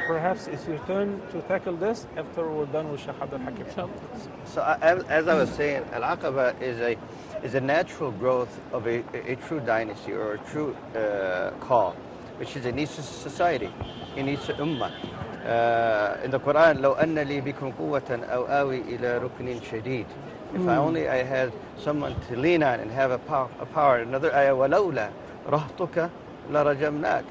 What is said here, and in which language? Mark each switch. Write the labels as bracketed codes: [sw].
[en] Perhaps it's your turn to tackle this after we're done with Sheikh Abdul Hakim. So as I was saying, Al-Aqaba is a natural growth of a true dynasty or a true call, which is in each society, in each ummah. In the Quran, [ar] لو أن لي بكم قوة أو آوي إلى ركن شديد. [en] If I had someone to lean on and have a power. Another ayah, [ar] وَلَوْلَا رَهْتُكَ لَرَجَمْنَاكَ.